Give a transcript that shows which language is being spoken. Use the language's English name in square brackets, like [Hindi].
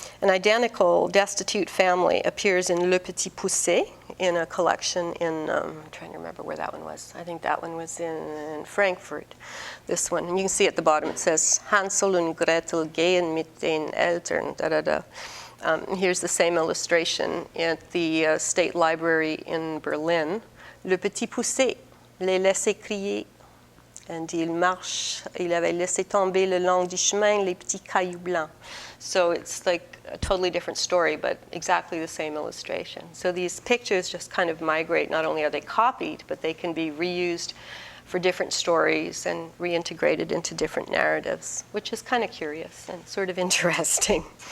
[English] An identical destitute family appears in Le Petit Poucet in a collection in, I'm trying to remember where that one was. I think that one was in Frankfurt, this one. And you can see at the bottom it says, [German] Hansel und Gretel gehen mit den Eltern, da-da-da. [English] Here's the same illustration at the State Library in Berlin. [French] Le Petit Poucet les laissait crier. And il marche, il avait laissé tomber le long du chemin les petits cailloux blancs. [English] So it's like a totally different story, but exactly the same illustration. So these pictures just kind of migrate. Not only are they copied, but they can be reused for different stories and reintegrated into different narratives, which is kind of curious and sort of interesting.